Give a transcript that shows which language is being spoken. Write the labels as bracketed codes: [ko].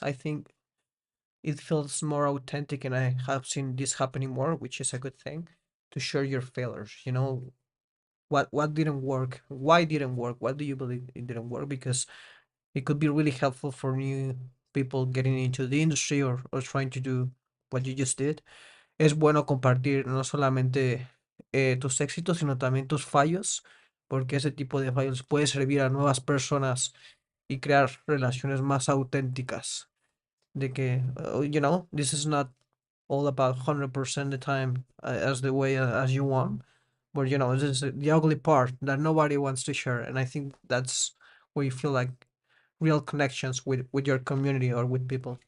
[en] I think it feels more authentic, and I have seen this happening more, which is a good thing. To share your failures, what didn't work, why didn't work, what do you believe it didn't work, because it could be really helpful for new people getting into the industry or trying to do what you just did. [es] Es bueno compartir no solamente tus éxitos, sino también tus fallos, porque ese tipo de fallos puede servir a nuevas personas y crear relaciones más auténticas. De que, [en] this is not all about 100% the time as the way as you want, but this is the ugly part that nobody wants to share. And I think that's where you feel like real connections with your community or with people.